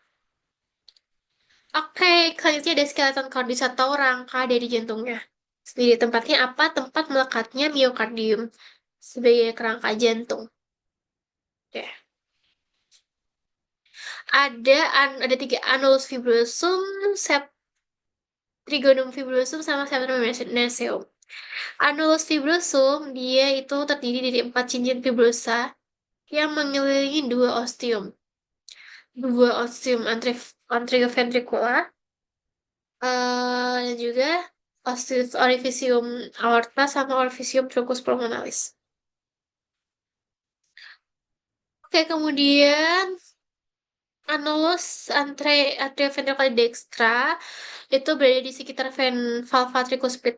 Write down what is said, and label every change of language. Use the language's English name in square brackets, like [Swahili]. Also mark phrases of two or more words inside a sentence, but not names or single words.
[Indonesian] Oke, selanjutnya ada [Latin] skeleton kordis [Indonesian] atau rangka dari jantungnya. Sendiri tempatnya apa? Tempat melekatnya miokardium sebagai kerangka jantung. Ya. Ada 3 [Latin] annulus fibrosum, trigonum fibrosum, [Indonesian] sama [Latin] septum meseneum. Annulus fibrosum [Indonesian] dia itu terdiri dari 4 cincin fibrosa yang mengelilingi 2 ostium. 2 [Latin] ostium anterioventricular [Indonesian] dan juga [Latin] orificium aorta [Indonesian] sama [Latin] orificium truncus pulmonalis. [Indonesian] Oke, kemudian [Latin] annulus atrioventricular dextra [Indonesian] itu berada di sekitar [Latin] valva tricuspid.